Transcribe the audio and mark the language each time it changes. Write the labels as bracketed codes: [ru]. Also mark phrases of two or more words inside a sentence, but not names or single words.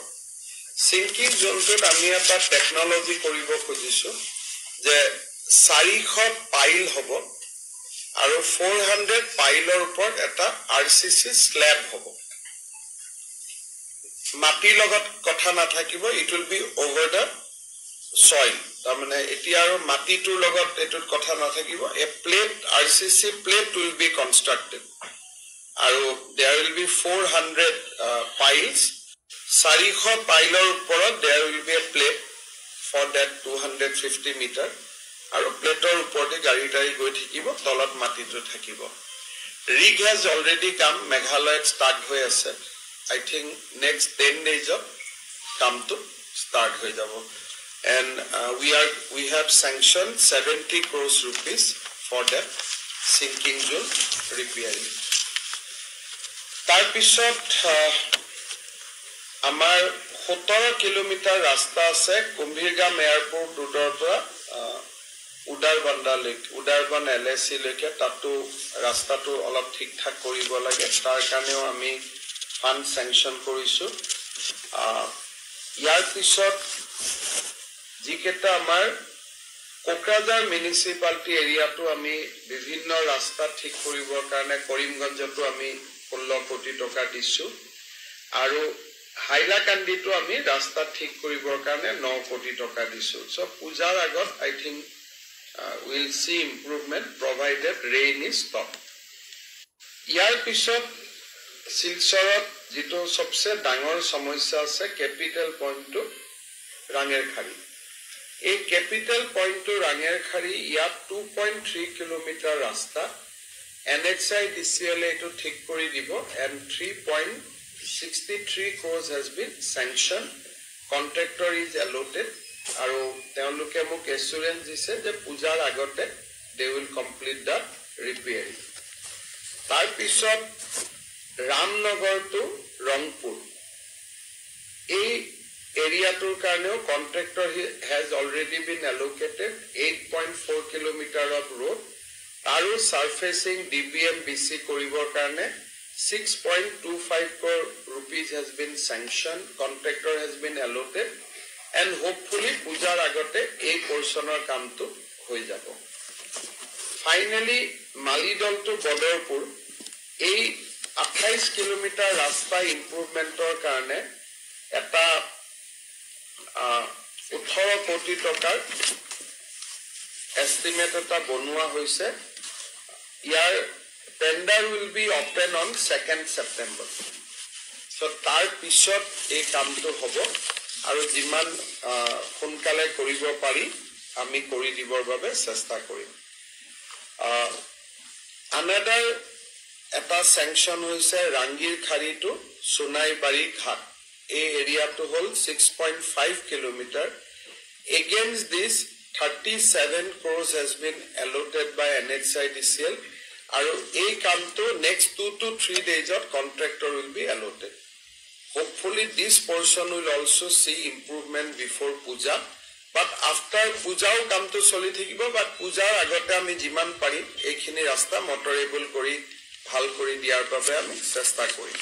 [as] সিংকিং জোনটোত আমি এটা টেকনলজি কৰিব খুজিছো যে 400 পাইল হ'ব আৰু 400 পাইলৰ ওপৰত এটা আৰসিসি স্ল্যাব হ'ব. মাটিৰ লগত কথা নাথাকিব, [en] It will be over the soil. [as] তাৰমানে এতিয়া আৰু মাটিটোৰ লগত এটোত কথা নাথাকিব. [en] A plate RCC plate will be constructed আৰু there will be 400 piles. [as] 400 পাইলৰ ওপৰত [en] there will be a plate for that 250 meter [as] আৰু প্লেটৰ ওপৰতে গাড়ী গৈ থাকিব, তলত মাটিটো থাকিব. [en] rig has already come. [as] মেঘালয়ত start হৈ আছে. [en] I think next 10 days of come to start [as] হৈ যাব. [en] And we have sanctioned 70 crores rupees for that sinking zone repairing. [as] তাৰ পিছত আমাৰ 17 কিলোমিটাৰ ৰাস্তা আছে কুম্ভীৰগাম [en] airport road [as] পৰা উদাৰবন LSC লৈকে. তাতো ৰাস্তাটো অলপ ঠিকঠাক কৰিব লাগে. তাৰ কাৰণেও আমি [en] fund sanction [as] কৰিছো. ইয়াৰ পিছত যিকেইটা আমাৰ কোকৰাঝাৰ [en] municipality area [as] আমি বিভিন্ন ৰাস্তা ঠিক কৰিবৰ কাৰণে কৰিমগঞ্জতো আমি 16 কোটি টকা দিছো আৰু হাইলাকান্দিটো আমি ৰাস্তা ঠিক কৰিবৰ কাৰণে 9 কোটি টকা দিছো. [en] সো [as] পূজাৰ আগত [en] I think we'll see improvement provided rain is stopped. [as] ইয়াৰ পিছত শিলচৰত যেটো সবচে ডাঙৰ সমস্যা আছে ক্যাপিটাল পইণ্টটো ৰাঙেৰ খাৰী. এই ক্যাপিটাল পইণ্টটো ৰাঙেৰ খাৰী ইয়াত 2.3 কিলোমিটাৰ ৰাস্তা NHIDCL এটো ঠিক কৰি দিব [en] and 3.63 crores has been sanctioned. Contractor is allotted [as] আৰু তেওঁলোকে মোক এসুৰেন্স দিছে যে পূজাৰ আগতে [en] they will complete the repairing. [as] তাৰ পিছত ৰামনগৰ টু ৰংপুৰ এই এৰিয়াটোৰ কাৰণেও [en] contractor has already been allocated 8.4 kilometer of road [as] আৰু surfacing DBM BC কৰিবৰ কাৰণে [en] 6.25 crore rupees has been sanctioned. Contractor has been allotted and hopefully [as] পূজাৰ আগতে এই পোৰ্শনৰ কামটো হৈ যাব. Finally মালিদল টু বদৰপুৰ এই 28 কিলোমিটাৰ ৰাস্তা ইমপ্ৰুভমেন্টৰ কাৰণে এটা 18 কোটি টকাৰ এস্টিমেট এটা বনোৱা হৈছে. [en] ইয়াৰ tender will be open on 2nd September. [as] So তাৰ পিছত এই কামটো হ'ব আৰু যিমান সোনকালে কৰিব পাৰি আমি কৰি দিবৰ বাবে চেষ্টা কৰিম. Another এটা sanction হৈছে ৰাংগীৰ খাৰী টু সোনাইবাৰী ঘাট. এই এৰিয়াটো হ'ল 6.5 কিলোমিটাৰ. [en] Against this 37 crores has been allotted by NHIDCL [as] আৰু এই কামটো [en] next 2 to 3 days of contractor will be allotted. Hopefully this portion will also see improvement before puja, but after puja [as] কামটো চলি থাকিব. but pujar আগতে আমি যিমান পাৰি এইখিনি ৰাস্তা মটৰেবল কৰি ভাল কৰি দিয়াৰ বাবে আমি চেষ্টা কৰিম.